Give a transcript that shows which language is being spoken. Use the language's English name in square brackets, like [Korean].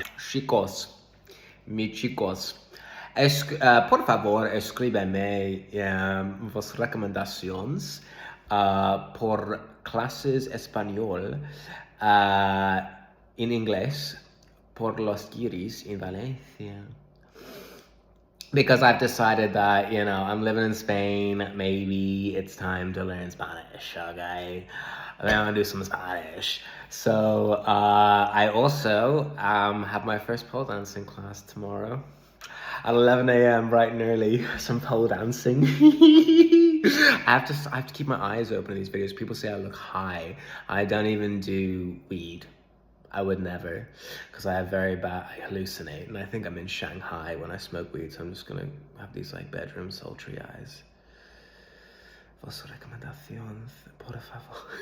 [Spanish] Chicos, mis chicos, por favor, escríbeme vuestras recomendaciones por clases español en inglés por los guiris en Valencia. [English] Because I've decided that, I'm living in Spain, maybe it's time to learn Spanish, okay? I'm gonna do some Spanish. So, I also have my first pole dancing class tomorrow at 11 a.m. bright and early, some pole dancing. I have to keep my eyes open in these videos. People say I look high. I don't even do weed. I would never, because I hallucinate, and I think I'm in Shanghai when I smoke weed, so I'm just gonna have these like bedroom sultry eyes. [Spanish] Vuestra recomendación, por favor.